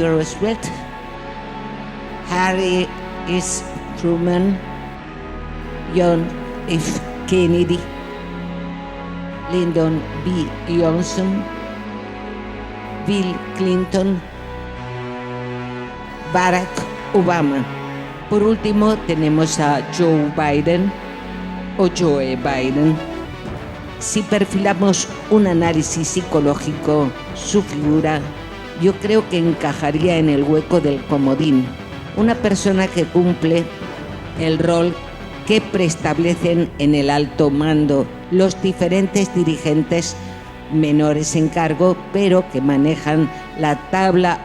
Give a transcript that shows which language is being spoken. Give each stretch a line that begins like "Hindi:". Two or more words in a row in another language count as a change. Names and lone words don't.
Spanish: Roosevelt, Harry S. Truman, John F. Kennedy, Lyndon B. Johnson, Bill Clinton, Barack Obama. Por último tenemos a Joe Biden o Joe Biden. Si perfilamos un análisis psicológico, su figura yo creo que encajaría en el hueco del comodín. Una persona que cumple el rol que preestablecen en el alto mando los diferentes dirigentes menores en cargo, pero que manejan la tabla